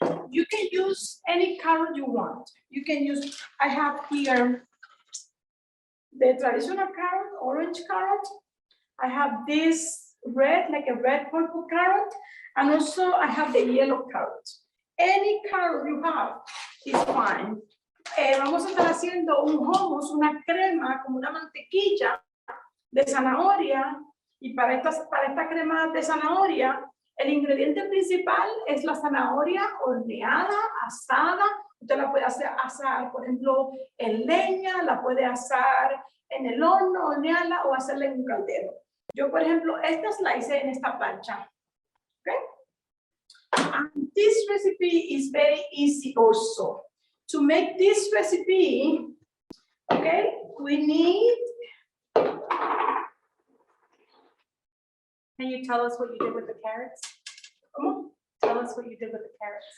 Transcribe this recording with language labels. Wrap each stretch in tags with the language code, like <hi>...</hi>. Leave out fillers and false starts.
<en>You can use any carrot you want. You can use, I have here the traditional carrot, orange carrot. I have this red, like a red purple carrot, and also I have the yellow carrot. Any carrot you have is fine.</en> <es>Vamos a estar haciendo un hummus, una crema, como una mantequilla de zanahoria, y para esta crema de zanahoria, el ingrediente principal es la zanahoria horneada, asada. Usted la puede asar, por ejemplo, en leña, la puede asar en el horno, hornearla o hacerla en un caldero. Yo, por ejemplo, estas la hice en esta plancha.</es> <en>Okay? And this recipe is very easy also. To make this recipe, okay, we need. Can you tell us what you did with the carrots? Tell us what you did with the carrots.</en>